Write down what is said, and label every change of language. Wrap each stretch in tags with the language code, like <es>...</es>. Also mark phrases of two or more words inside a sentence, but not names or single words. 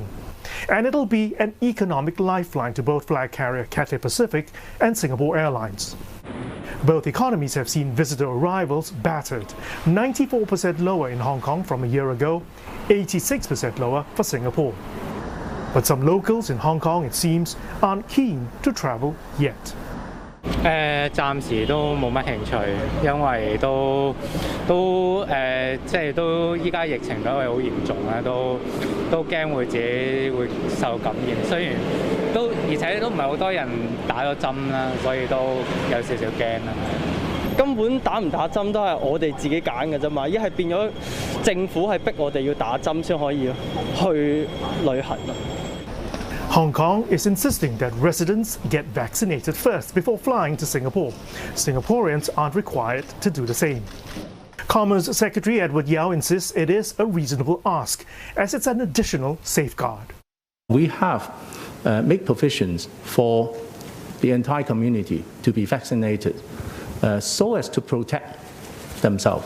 <en>And it'll be an economic lifeline to both flag carrier Cathay Pacific and Singapore Airlines. Both economies have seen visitor arrivals battered, 94% lower in Hong Kong from a year ago, 86% lower for Singapore. But some locals in Hong Kong, it seems, aren't keen to travel yet.</en> <yue>暫時都冇乜興趣，因為依家疫情都係好嚴重啦，都驚會自己會受感染。雖然而且都唔係好多人打咗針啦，所以都有少少驚啦。根本打唔打針都係我哋自己揀嘅啫嘛，一係變咗政府係逼我哋要打針先可以去旅行。</yue> <en>Hong Kong is insisting that residents get vaccinated first before flying to Singapore. Singaporeans aren't required to do the same. Commerce Secretary Edward Yao insists it is a reasonable ask, as it's an additional safeguard. We have made provisions for the entire community to be vaccinated so as to protect themselves.</en>